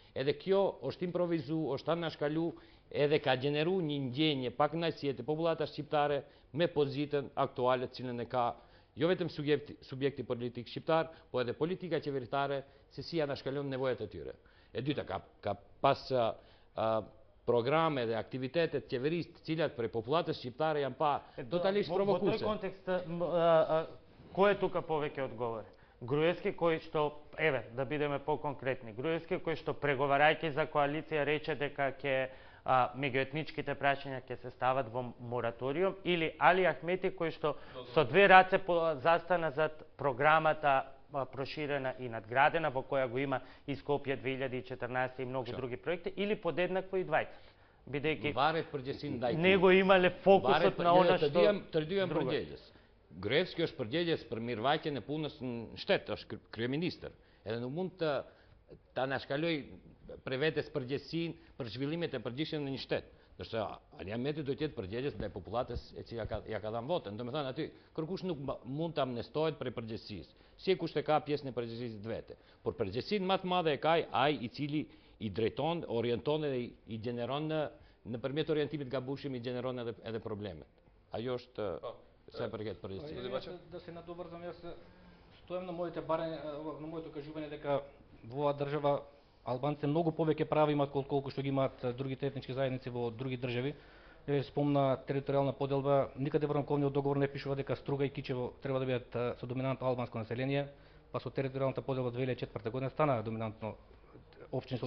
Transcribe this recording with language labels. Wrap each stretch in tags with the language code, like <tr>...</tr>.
<sq>Edhe kjo është improvizu, është anashkalu, edhe ka gjeneru një ndjenje pak kënaqësie të popullatës shqiptare me pozitën aktuale të cilën e ka jo vetëm subjekti politik shqiptar, po edhe politika qeveritare se si anashkalon nevojat e tyre. E dyta, ka pas programe dhe aktivitetet qeverisë të cilat për popullatës shqiptare janë pa totalisht provokuese.</sq> <mk>Во тој контекст кој е тука повеќе одговор? Груевски кој што, еве, да бидеме по-конкретни, Груевски кој што преговарајќи за коалиција рече дека ќе меѓуетничките прашања ќе се стават во мораториум, или Али Ахмети кој што со две раце застана зад програмата проширена и надградена, во која го има и Скопје 2014 и многу други проекти, или подеднакво и двајца. Бидејќи не го имале фокусот на она што...</mk> <sq>Të dyja përgjegjës. Gruevski është përgjegjës për mirëvajtjen e punës në shtet, është kryeministër. Edhe nuk mund të anashkaloj për vetes përgjegjësinë për zhvillimet e përgjithshme në një shtet. Ndërsa Ali Ahmeti do të jetë përgjegjës ndaj popullatës e cila ja ka dhënë votën. Domethënë aty kërkush nuk mund të amnestohet për përgjegjësisë. Si kush e ka pjesën e përgjegjësisë vetë. Por përgjegjësinë më të madhe e ka ai i cili i drejton, orienton dhe i gjeneron nëpërmjet orientimit gabueshëm i gjeneron edhe problemet. Ajo është</sq> <mk>се</mk> <sq>përket përgjithësisë.</sq> <mk>Да се надобрзам, јас стојам на моите барања, на моето кажување дека во оваа држава Албанците многу повеќе права имаат колку што ги имаат другите етнички заедници во други држави. Спомна територијална поделба, никаде во рамковниот договор не пишува дека Струга и Кичево треба да бидат со доминантно албанско население, па со територијалната поделба 2004 година стана доминантно општини со</mk>